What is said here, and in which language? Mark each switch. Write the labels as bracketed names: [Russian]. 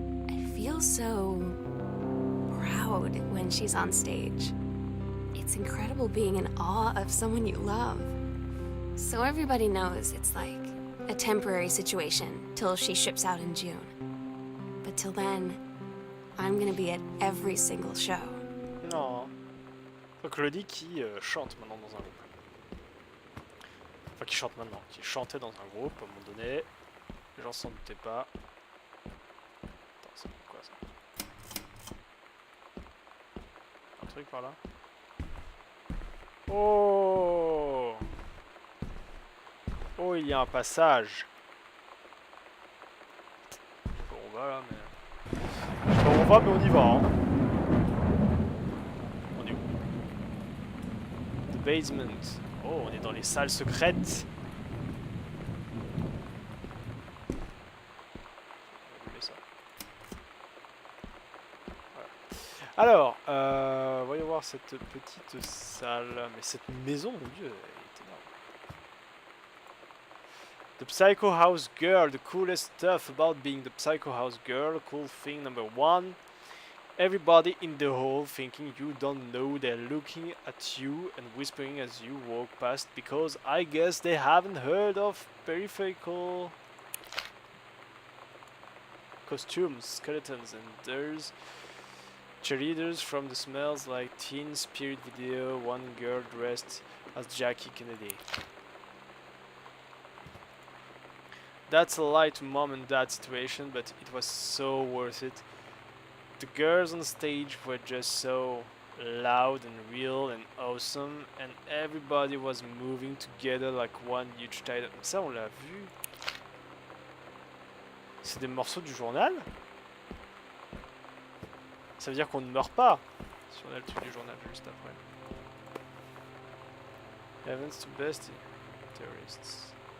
[English] I feel so proud when she's on stage. It's incredible being in awe of someone you love. So everybody knows it's like a temporary situation till she ships out in June. But till then, I'm gonna be at every single show. [French] Non. Donc Lonnie qui chante maintenant dans un groupe. Enfin qui chante maintenant, qui chantait dans un groupe à un moment donné. Les gens s'en doutaient pas. Attends, c'est quoi ça? Un truc par là? Oh! Oh, il y a un passage. Je sais pas où on va là, mais... Je sais pas où on va, mais on y va, hein. On est où? [English] The basement. [French] Oh, on est dans les salles secrètes. Alors, voyons voir cette petite salle. Mais cette maison, mon dieu, elle est énorme. [English] The Psycho House Girl, the coolest stuff about being the Psycho House Girl. Cool thing number one. Everybody in the hall thinking you don't know they're looking at you and whispering as you walk past because I guess they haven't heard of peripheral costumes, skeletons, and there's cheerleaders from the Smells Like Teen Spirit video, one girl dressed as Jackie Kennedy. That's a light mom and dad situation, but it was so worth it. The girls on stage were just so loud and real and awesome, and everybody was moving together like one huge titan. [French] Ça, on l'a vu. C'est des morceaux du journal? Ça veut dire qu'on ne meurt pas si on a le truc du journal juste après. [English] Heavens to best terrorists.